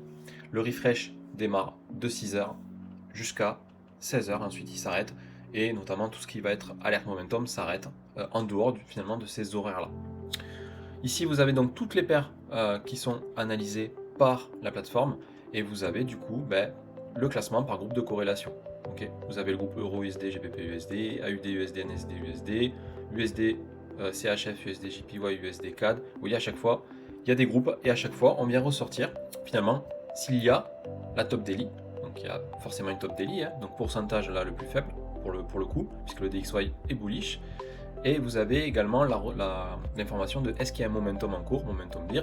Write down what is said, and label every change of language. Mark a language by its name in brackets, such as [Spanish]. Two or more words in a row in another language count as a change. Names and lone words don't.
[French] Le refresh démarre de 6h jusqu'à 16h, ensuite il s'arrête, et notamment tout ce qui va être alerte momentum s'arrête en dehors finalement de ces horaires-là. Ici vous avez donc toutes les paires qui sont analysées par la plateforme, et vous avez du coup le classement par groupe de corrélation. Okay. Vous avez le groupe EURUSD, GBP USD, AUD USD, NSD USD, USD, CHF USD, JPY USD, CAD. Vous voyez, à chaque fois, il y a des groupes, et à chaque fois, on vient ressortir finalement s'il y a la [English] top daily. [French] Donc il y a forcément une [English] top daily, [French] hein, donc pourcentage là le plus faible pour le coup, puisque le DXY est bullish. Et vous avez également l'information de est-ce qu'il y a un momentum en cours, [English] momentum bear.